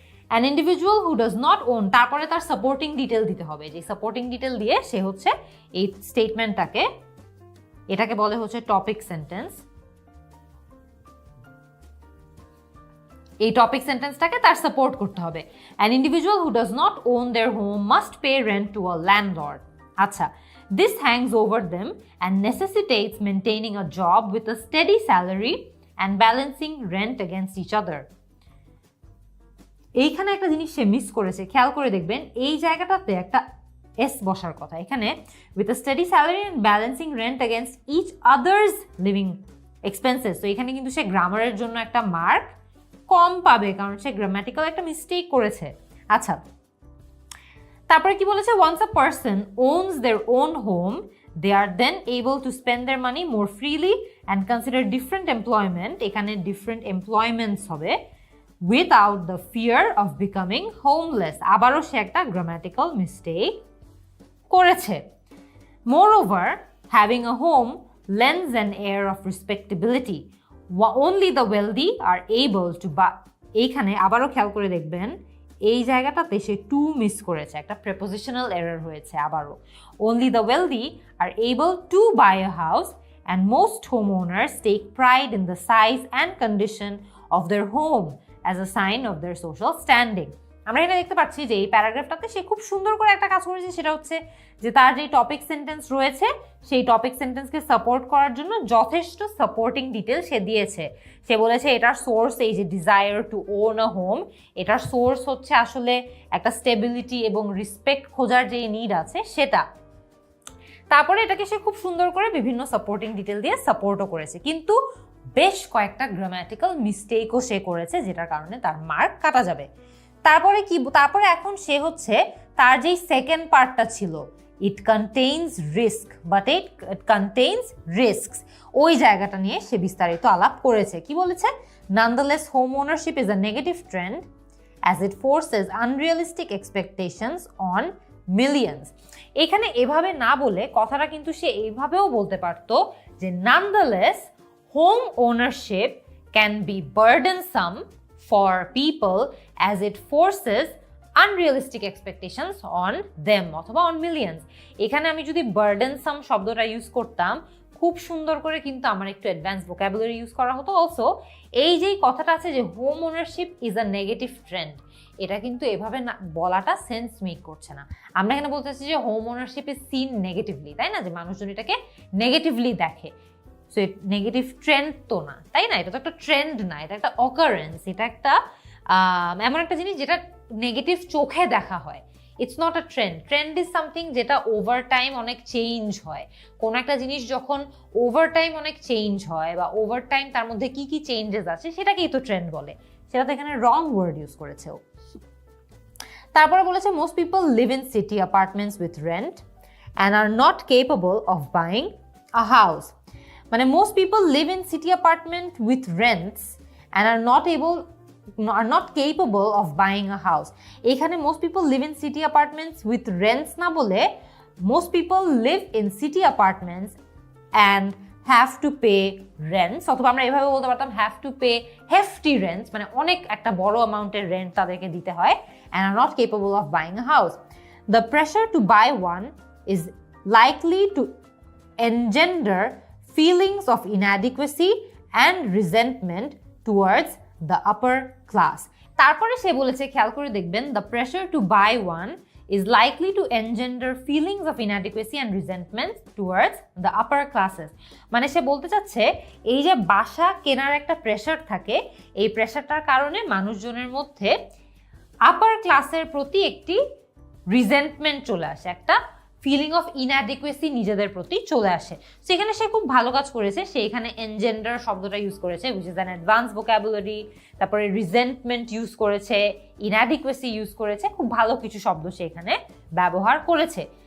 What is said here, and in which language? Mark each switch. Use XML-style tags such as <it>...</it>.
<en>an individual who does not own,</en> <bn>তারপরে তার supporting detail দিতে হবে, যে সাপোর্টিং ডিটেল দিয়ে সে হচ্ছে এই স্টেটমেন্টটাকে, এটাকে বলে হচ্ছে টপিক সেন্টেন্স। এই টপিক সেন্টেন্সটাকে তার সাপোর্ট করতে হবে।</bn> <en>An individual who does not own their home must pay rent to a landlord. আচ্ছা, this hangs over them and necessitates maintaining a job with a steady salary and balancing rent against each other.</en> <bn>এইখানে একটা জিনিস সে miss করেছে, খেয়াল করে দেখবেন। এই জায়গাটাতে একটা এস বসার কথা এখানে,</bn> <en>with a steady salary and balancing rent against each other's living expenses।</en> <bn>তো এখানে কিন্তু সে গ্রামারের জন্য একটা মার্ক কম পাবে, কারণ সে গ্রামাটিক্যাল একটা মিস্টেক করেছে। আচ্ছা, তারপরে কি বলেছে?</bn> <en>once a person owns their own home they are then able to spend their money more freely and consider different employment,</en> <bn>এখানে different employments হবে,</bn> <en>without the fear of becoming homeless।</en> <bn>আবারও সে একটা grammatical mistake করেছে।</bn> <en>moreover having a home lends an air of respectability, only the wealthy are able to buy।</en> <bn>এইখানে আবারও খেয়াল করে দেখবেন, এই জায়গাটাতে সে টু মিস করেছে, একটা প্রেপোজিশনাল এরর হয়েছে আবারও।</bn> <en>only the wealthy are able to buy a house and most homeowners take pride in the size and condition of their home as a sign of their social standing।</en> <bn>আমরা এখানে দেখতে পাচ্ছি যে এই প্যারাগ্রাফটাতে সে খুব সুন্দর করে একটা কাজ করেছে, সেটা হচ্ছে যে তার যে টপিক সেন্টেন্স রয়েছে সেই টপিক সেন্টেন্সকে সাপোর্ট করার জন্য যথেষ্ট সাপোর্টিং ডিটেল সে দিয়েছে। সে বলেছে এটার সোর্স এই যে</bn> <en>desire to own a home,</en> <bn>এটার সোর্স হচ্ছে আসলে একটা স্টেবিলিটি এবং রেসপেক্ট খোঁজার যে নিড আছে সেটা। তারপরে এটাকে সে খুব সুন্দর করে বিভিন্ন সাপোর্টিং ডিটেল দিয়ে সাপোর্টও করেছে, কিন্তু বেশ কয়েকটা গ্রামাটিক্যাল মিস্টেকও সে করেছে, যেটার কারণে তার মার্ক কাটা যাবে। তারপরে কি? তারপরে এখন সে হচ্ছে তার যেই সেকেন্ড পার্টটা ছিল,</bn> <en>it contains risk but it contains risks,</en> <bn>ওই জায়গাটা নিয়ে সে বিস্তারিত আলাপ করেছে। কি বলেছে?</bn> <en>nonetheless home ownership is a negative trend as it forces unrealistic expectations on millions।</en> <bn>এখানে এভাবে না বলে কথাটা কিন্তু সে এইভাবেও বলতে পারতো যে</bn> <en>nonetheless home ownership can be burdensome for people as it forces unrealistic expectations on them</en> <bn>অথবা</bn> <en>on millions।</en> <bn>এখানে আমি যদি burdensome শব্দটা ইউজ করতাম খুব সুন্দর করে, কিন্তু আমার একটু অ্যাডভান্স ভোকাবুলারি ইউজ করা হতো। অলসো এই যেই কথাটা আছে যে</bn> <en>home ownership is a negative trend,</en> <bn>এটা কিন্তু এভাবে না বলাটা সেন্স মেক করছে না। আমরা এখানে বলতে চাচ্ছি যে</bn> <en>home ownership is seen negatively,</en> <bn>তাই না? যে মানুষজন এটাকে নেগেটিভলি দেখে। সো নেগেটিভ ট্রেন্ড তো না, তাই না? এটা তো একটা ট্রেন্ড না, এটা একটা অকারেন্স, এটা একটা এমন একটা জিনিস যেটা নেগেটিভ চোখে দেখা হয়।</bn> <en>It's not a trend. Trend is something</en> <bn>যেটা ওভার টাইম অনেক চেঞ্জ হয়। কোনো একটা জিনিস যখন ওভার টাইম অনেক চেঞ্জ হয় বা ওভার টাইম তার মধ্যে কি কি চেঞ্জেস আছে সেটাকেই তো ট্রেন্ড বলে। সেটা তো এখানে রং ওয়ার্ড ইউজ করেছে ও। তারপরে বলেছে</bn> <en>Most people live in city apartments with rent and are not capable of buying a house. মানে most people live in city apartment with rents and are not able are not capable of buying a house. এখানে most people live in city apartments with rents</en> <bn>না বলে</bn> <en>most people live in city apartments and have to pay rents,</en> <bn>অথবা আমরা এভাবে বলতে পারতাম</bn> <en>have to pay hefty rents,</en> <bn>মানে অনেক একটা বড় অ্যামাউন্টের রেন্ট তাদেরকে দিতে হয়,</bn> <en>and are not capable of buying a house. The pressure to buy one is likely to engender feelings of inadequacy and resentment towards the upper class.</en> <bn>তারপরে সে বলেছে, খেয়াল করে দেখবেন,</bn> <en>the pressure to buy one is likely to engender feelings of inadequacy and resentment towards the upper classes.</en> <bn>মানে সে বলতে চাচ্ছে এই যে বাসা কেনার একটা প্রেশার থাকে, এই প্রেশারটার কারণে মানুষজনের মধ্যে আপার ক্লাসের প্রতি একটি রিজেন্টমেন্ট চলে আসে, একটা ফিলিং অফ ইনঅ্যাডিকুয়েসি নিজেদের প্রতি চলে আসে। সেখানে সে খুব ভালো কাজ করেছে, সে এখানে এনজেন্ডার শব্দটা ইউজ করেছে,</bn> <en>which is an advance vocabulary,</en> <bn>তারপরে রিজেন্টমেন্ট ইউজ করেছে, ইনঅ্যাডিকুয়েসি ইউজ করেছে, খুব ভালো কিছু শব্দ সে এখানে ব্যবহার করেছে।</bn>